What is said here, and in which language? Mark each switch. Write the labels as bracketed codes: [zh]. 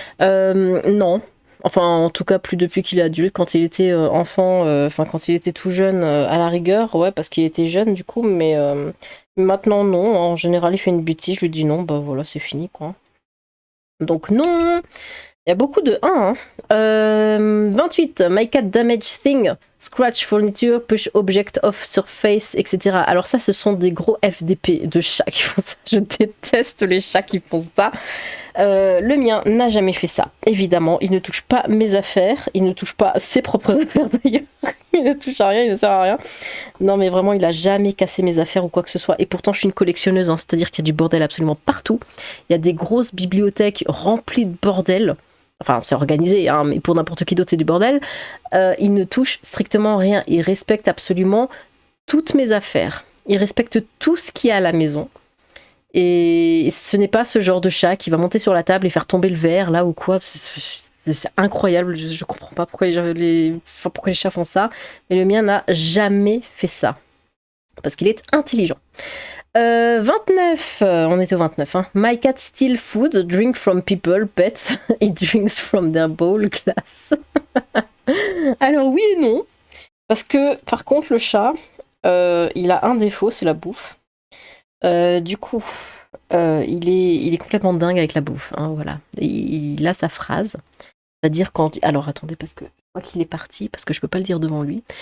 [fr] Non. Enfin, en tout cas, plus depuis qu'il est adulte. Quand il était enfant, quand il était tout jeune, à la rigueur, ouais, parce qu'il était jeune du coup, mais maintenant, non. En général, il fait une bêtise, je lui dis non, bah voilà, c'est fini, quoi. Donc non. Il y a beaucoup de 1. 28. [en] My cat damage thing, scratch furniture, push object off surface, etc. [fr] Alors ça, ce sont des gros FDP de chats qui font ça. Je déteste les chats qui font ça. Le mien n'a jamais fait ça. Évidemment, il ne touche pas mes affaires. Il ne touche pas ses propres affaires d'ailleurs. Il ne touche à rien, il ne sert à rien. Non mais vraiment, il a jamais cassé mes affaires ou quoi que ce soit. Et pourtant, je suis une collectionneuse. Hein, c'est-à-dire qu'il y a du bordel absolument partout. Il y a des grosses bibliothèques remplies de bordel. Enfin, c'est organisé, hein, mais pour n'importe qui d'autre, c'est du bordel. Il ne touche strictement rien. Il respecte absolument toutes mes affaires. Il respecte tout ce qu'il y a à la maison. Et ce n'est pas ce genre de chat qui va monter sur la table et faire tomber le verre, là, ou quoi. C'est incroyable. Je comprends pas pourquoi les chats font ça. Mais le mien n'a jamais fait ça. Parce qu'il est intelligent. 29, on est au 29. Hein. [en] My cat steal food, drink from people, pets, it drinks from their bowl, glass. [fr] Alors oui et non, parce que par contre le chat, il a un défaut, c'est la bouffe. Du coup, il est complètement dingue avec la bouffe. Hein, voilà, il a sa phrase, c'est-à-dire quand... Alors attendez, parce que je crois qu'il est parti, parce que je peux pas le dire devant lui.